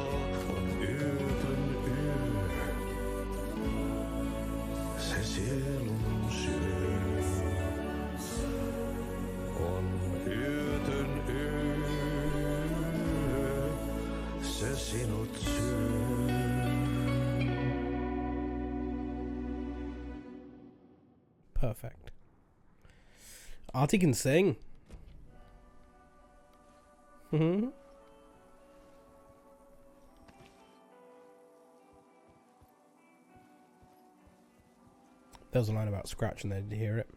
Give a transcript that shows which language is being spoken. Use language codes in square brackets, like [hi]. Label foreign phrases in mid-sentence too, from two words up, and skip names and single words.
[fi] On yötön yö, se sielun syö. On yötön yö, se sinut syö. [en] Perfect. Artie can sing. Mm-hmm. There was a line about Scratch and they didn't hear it.